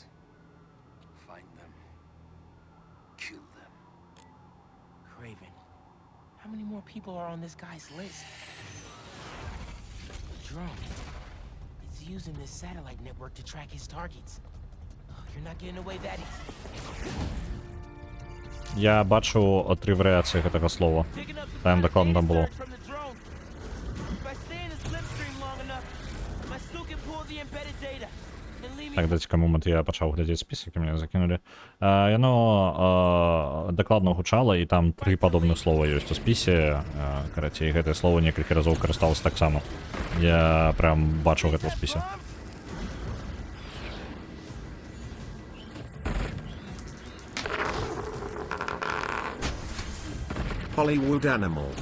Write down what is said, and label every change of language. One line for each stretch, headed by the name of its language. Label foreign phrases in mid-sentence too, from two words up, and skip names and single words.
English: Find them. Kill them. Craven. How many more people are on this guy's list? Drone. It's using this satellite network to track his targets. Oh, you're not getting away that easy.
Belarusian: Я бачу 3 варіації гэтага слова.
Ukrainian: Там докладно там було. Так, дайте момент я почав глядати список, які мене закинули.
Belarusian: Яно докладно гучало, і там 3 падобных слова ёсць у спісе. Карацей, і гэтае слово некалькі разоў карысталось так само. Я прям бачу гэта ў спісе.
English: Hollywood Animal.